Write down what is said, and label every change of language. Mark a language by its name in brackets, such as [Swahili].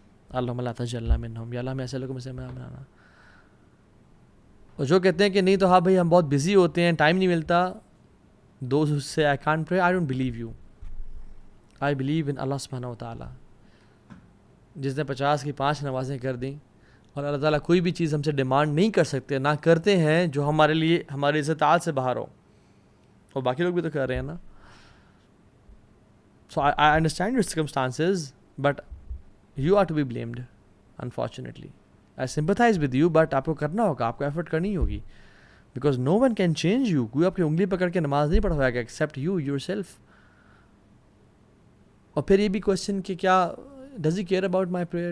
[Arabic] اللہم لا تجعلنا منہم, [Urdu] یا اللہ ہمیں ایسے لوگوں میں سے بنانا. اور جو کہتے ہیں کہ نہیں تو ہاں بھائی ہم بہت بزی ہوتے ہیں, ٹائم نہیں ملتا, [English] دوز سے I can't pray, I don't believe you. I believe in [Urdu] اللہ سبحانہ و تعالیٰ. جس نے 50 کی 5 نمازیں کر دیں, اور اللہ تعالیٰ کوئی بھی چیز ہم سے ڈیمانڈ نہیں کر سکتے, نہ کرتے ہیں جو ہمارے لیے ہماری استطاعت سے باہر ہو, اور باقی لوگ بھی تو کر رہے ہیں نا. [English] So I understand your circumstances, but you are to be blamed, unfortunately. I sympathize with you, but [Urdu] آپ کو کرنا ہوگا, آپ کو ایفرٹ کرنی ہوگی, [English] because no one can change you. [Urdu] کوئی آپ کی انگلی پکڑ کے نماز نہیں پڑھوائے گا [English] except you yourself. [Urdu] اور پھر یہ بھی کوشچن کہ کیا [English] does he care about my prayer?